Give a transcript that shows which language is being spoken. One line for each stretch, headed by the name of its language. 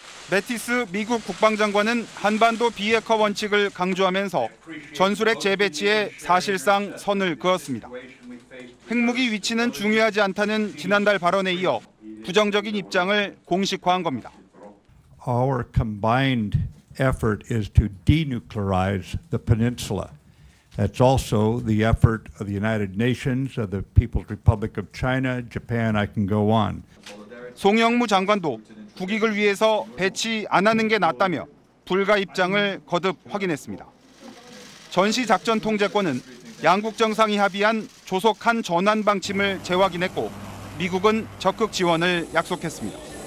Korean: 매티스 미국 국방장관은 한반도 비핵화 원칙을 강조하면서 전술핵 재배치에 사실상 선을 그었습니다. 핵무기 위치는 중요하지 않다는 지난달 발언에 이어 부정적인 입장을 공식화한 겁니다.
English: Our combined effort is to denuclearize the peninsula. That's also the effort of the United Nations, of the People's Republic of China, Japan, I can go on.
Korean: 송영무 장관도 국익을 위해서 배치 안 하는 게 낫다며 불가 입장을 거듭 확인했습니다. 전시 작전 통제권은 양국 정상이 합의한 조속한 전환 방침을 재확인했고 미국은 적극 지원을 약속했습니다.